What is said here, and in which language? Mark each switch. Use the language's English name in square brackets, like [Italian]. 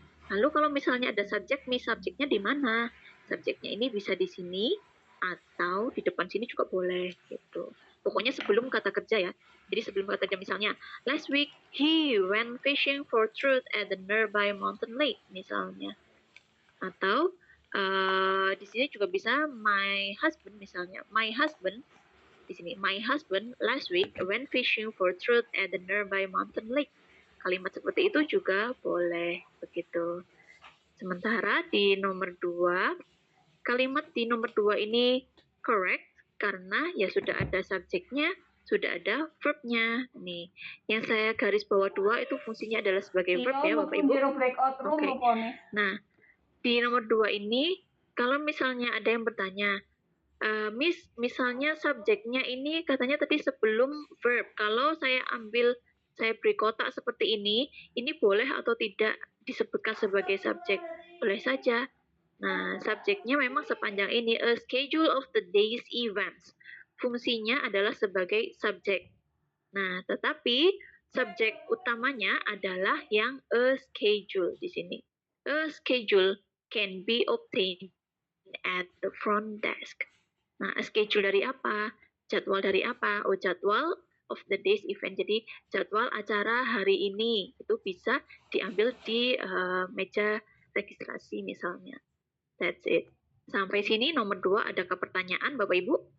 [Indonesian] Lalu kalau misalnya ada subjek, subjeknya di mana? Subjeknya ini bisa di sini atau di depan sini juga boleh gitu. Pokoknya sebelum kata kerja ya. Jadi sebelum kata kerja misalnya, [English] last week he went fishing for trout at the nearby mountain lake misalnya. [Indonesian] Atau di sini juga bisa [English] my husband [Indonesian] misalnya. [English] My husband [Indonesian] di sini [English] my husband last week went fishing for trout at the nearby mountain lake. [Indonesian] Kalimat seperti itu juga boleh begitu. Sementara di nomor 2, kalimat di nomor 2 ini correct karena ya sudah ada subjeknya, sudah ada verbnya. Nih, yang saya garis bawah 2 itu fungsinya adalah sebagai verb ya Bapak Ibu. Oke. Nah, di nomor 2 ini kalau misalnya ada yang bertanya, Miss, misalnya subjeknya ini katanya tadi sebelum verb. Kalau saya beri kotak seperti ini boleh atau tidak disebutkan sebagai subjek? Boleh saja. Nah, subjeknya memang sepanjang ini, [English] a schedule of the day's events. [Indonesian] Fungsinya adalah sebagai subjek. Nah, tetapi subjek utamanya adalah yang a schedule di sini. [English] A schedule can be obtained at the front desk. [Indonesian] Nah, schedule dari apa? Jadwal dari apa? Oh, jadwal [English] of the day's event. [Indonesian] Jadi, jadwal acara hari ini itu bisa diambil di meja registrasi misalnya. [English] That's it. [Indonesian] Sampai sini nomor 2, adakah pertanyaan Bapak Ibu?